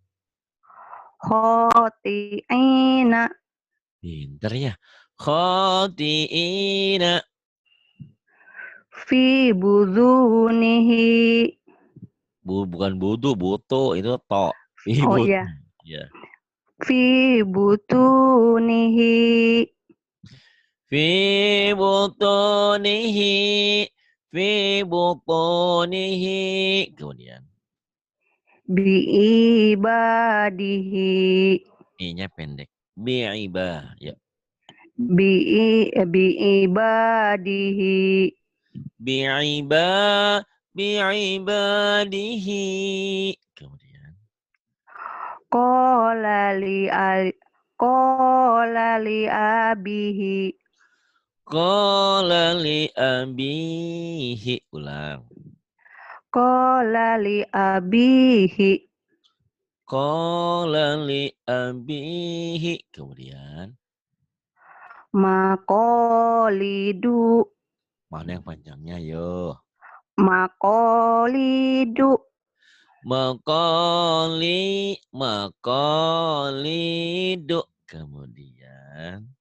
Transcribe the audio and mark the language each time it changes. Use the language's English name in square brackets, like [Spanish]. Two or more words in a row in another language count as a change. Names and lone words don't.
[Arabic] Khotiina [Indonesian] pinter ya. Khati'ina. [Arabic] في بطونه. [Indonesian] Bukan butuh, butuh itu to. Oh Ibu. iya. Ya. [Arabic] في بطونه في بطونه، في بطونه. [Indonesian] Kemudian [Arabic] biibadihi [Indonesian] i-nya pendek. Bi'ibah. Ya. [Arabic] biibadihi بعبا، بعباده. [Indonesian] Kemudian [Arabic] قال لأبيه قال لأبيه. Ulang. قال لأبيه قال لأبيه. [Indonesian] Kemudian [Arabic] maqalidu [Indonesian] mana yang panjangnya, yo? [Arabic] maqalidu Maqalidu. [Indonesian] Kemudian